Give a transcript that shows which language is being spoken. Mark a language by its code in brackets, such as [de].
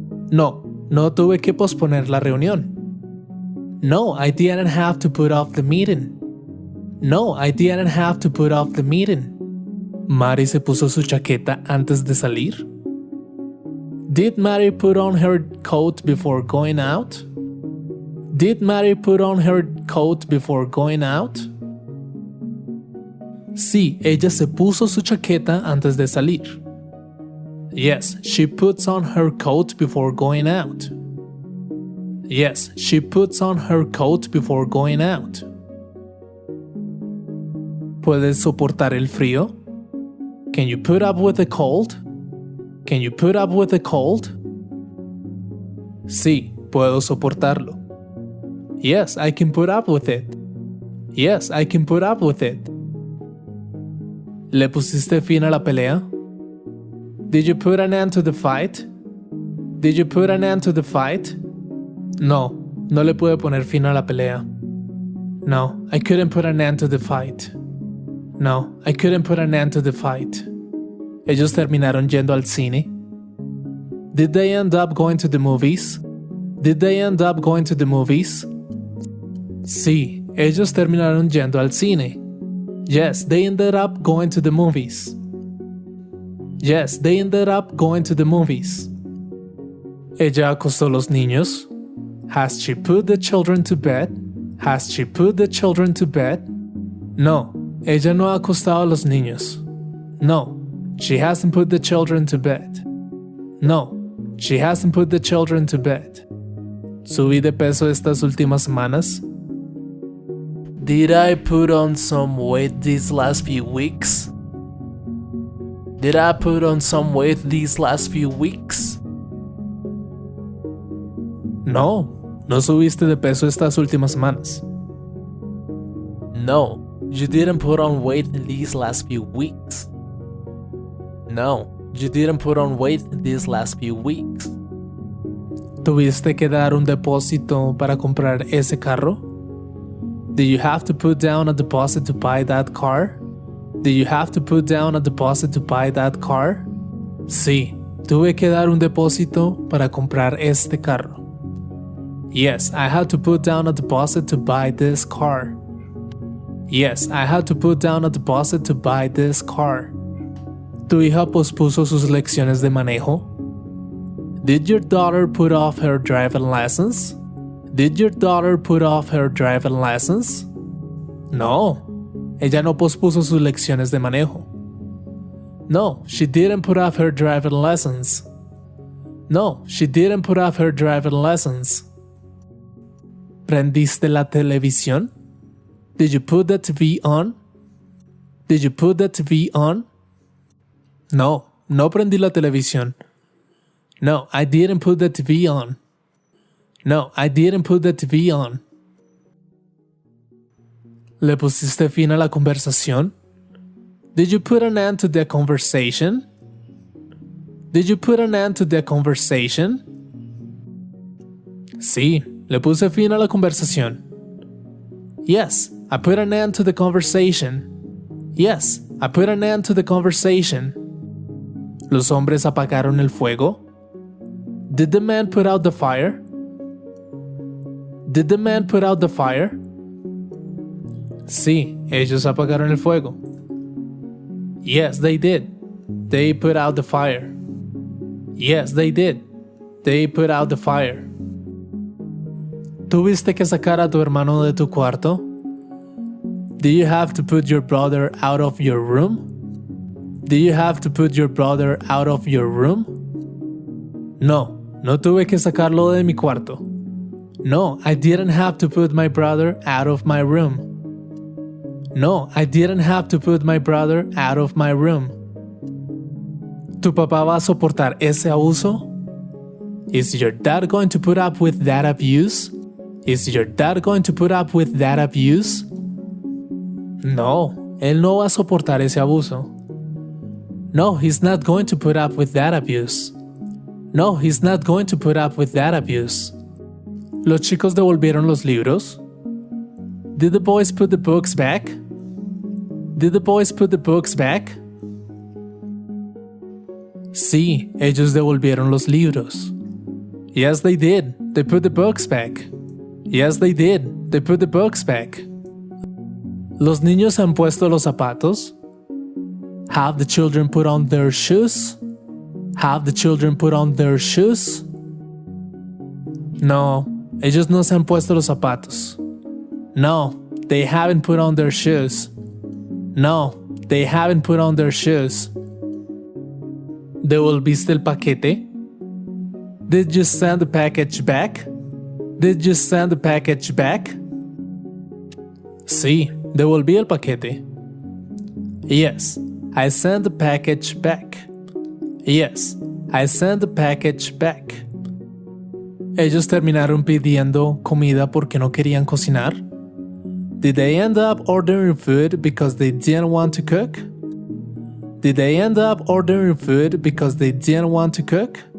[es] No, no tuve que posponer la reunión. [en] No, I didn't have to put off the meeting. No, I didn't have to put off the meeting. [es] ¿Mari se puso su chaqueta antes de salir? [en] Did Mary put on her coat before going out? Did Mary put on her coat before going out? [es] Sí, ella se puso su chaqueta antes de salir. [en] Yes, she puts on her coat before going out. Yes, she puts on her coat before going out. [es] ¿Puedes soportar el frío? [en] Can you put up with the cold? Can you put up with the cold? [es] Sí, puedo soportarlo. [en] Yes, I can put up with it. Yes, I can put up with it. [es] ¿Le pusiste fin a la pelea? [en] Did you put an end to the fight? Did you put an end to the fight? [es] No, no le pude poner fin a la pelea. [en] No, I couldn't put an end to the fight. No, I couldn't put an end to the fight. [es] Ellos terminaron yendo al cine. [en] Did they end up going to the movies? Did they end up going to the movies? [es] Sí, ellos terminaron yendo al cine. [en] Yes, they ended up going to the movies. Yes, they ended up going to the movies. [es] ¿Ella acostó los niños? [en] Has she put the children to bed? Has she put the children to bed? [es] No, ella no ha acostado a los niños. [en] No, she hasn't put the children to bed. No, she hasn't put the children to bed. [es] ¿Subí de peso estas últimas semanas? [en] Did I put on some weight these last few weeks? Did I put on some weight these last few weeks? [es] No, no subiste de peso estas últimas semanas. [en] No, you didn't put on weight these last few weeks. No, you didn't put on weight these last few weeks. [es] ¿Tuviste que dar un depósito para comprar ese carro? [en] Did you have to put down a deposit to buy that car? Did you have to put down a deposit to buy that car? [es] Sí, tuve que dar un depósito para comprar este carro. [en] Yes, I had to put down a deposit to buy this car. Yes, I had to put down a deposit to buy this car. [es] ¿Tu hija pospuso sus lecciones de manejo? [en] Did your daughter put off her driving lessons? Did your daughter put off her driving lessons? [es] No, ella no pospuso sus lecciones de manejo. [en] No, she didn't put off her driving lessons. No, she didn't put off her driving lessons. [es] ¿Prendiste la televisión? [en] Did you put the TV on? Did you put the TV on? [es] No, no prendí la televisión. [en] No, I didn't put the TV on. No, I didn't put the TV on. [es] ¿Le pusiste fin a la conversación? [en] Did you put an end to the conversation? Did you put an end to the conversation? [es] Sí, le puse fin a la conversación. [en] Yes, I put an end to the conversation. Yes, I put an end to the conversation. [es] ¿Los hombres apagaron el fuego? [en] Did the man put out the fire? Did the man put out the fire? [es] Sí, ellos apagaron el fuego. [en] Yes, they did. They put out the fire. Yes, they did. They put out the fire. [es] ¿Tuviste que sacar a tu hermano de tu cuarto? [en] Do you have to put your brother out of your room? Do you have to put your brother out of your room? [es] No, no tuve que sacarlo de mi cuarto. [en] No, I didn't have to put my brother out of my room. No, I didn't have to put my brother out of my room. [es] ¿Tu papá va a soportar ese abuso? [en] Is your dad going to put up with that abuse? Is your dad going to put up with that abuse? [es] No, él no va a soportar ese abuso. [en] No, he's not going to put up with that abuse. No, he's not going to put up with that abuse. [es] ¿Los chicos devolvieron los libros? [en] Did the boys put the books back? Did the boys put the books back? [es] Sí, ellos devolvieron los libros. [en] Yes, they did. They put the books back. Yes, they did. They put the books back. [es] ¿Los niños han puesto los zapatos? [en] Have the children put on their shoes? Have the children put on their shoes? [es] No, ellos no se han puesto los zapatos. [en] No, they haven't put on their shoes. No, they haven't put on their shoes. [es] ¿Devolviste el paquete? [en] Did you send the package back? Did you send the package back? [es] Sí, devolví el paquete. [en] Yes, I sent the package back. Yes, I sent the package back. [es] Ellos terminaron pidiendo comida porque no querían cocinar. [en] Did they end up ordering food because they didn't want to cook? Did they end up ordering food because they didn't want to cook?